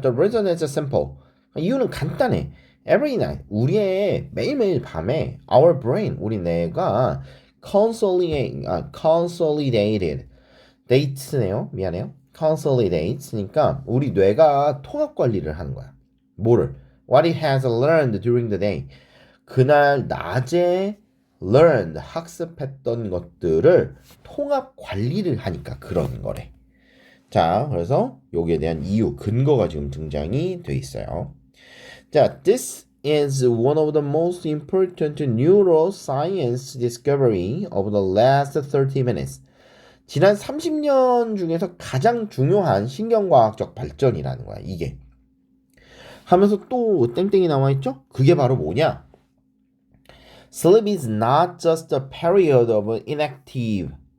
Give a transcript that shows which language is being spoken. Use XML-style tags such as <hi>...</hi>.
<en>The reason is simple.</en> <ko>이유는 간단해.</ko> <en>Every night,</en> <ko>우리의 매일매일 밤에</ko> <en>our brain,</en> <ko>우리 뇌가 consolidated, dates네요. 미안해요. consolidates니까 우리 뇌가 통합 관리를 하는 거야. 뭐를?</ko> <en>What it has learned during the day.</en> <ko>그날 낮에 learned, 학습했던 것들을 통합 관리를 하니까 그런 거래. 자, 그래서 여기에 대한 이유, 근거가 지금 등장이 돼 있어요.</ko> <en>자, this is one of the most important neuroscience discovery of the last 30 minutes.</en> <ko>지난 30년 중에서 가장 중요한 신경과학적 발전이라는 거야, 이게. 하면서 또 땡땡이 나와 있죠? 그게 바로 뭐냐?</ko> <en>Sleep is not just a period of inactive.</en>